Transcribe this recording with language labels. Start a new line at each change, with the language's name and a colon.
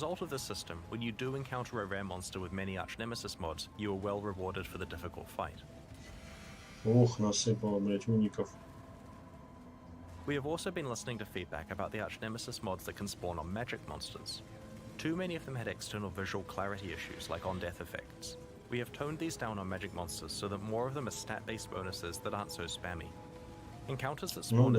English: result of this system, when you do encounter a rare monster with many arch-nemesis mods, you are well rewarded for the difficult fight.
Russian: Ох, насыпало, блядь, уников.
English: We have also been listening to feedback about the arch-nemesis mods that can spawn on magic monsters. Too many of them had external visual clarity issues like on-death effects. We have toned these down on magic monsters so that more of them are stat-based bonuses that aren't so spammy. Encounters that spawn a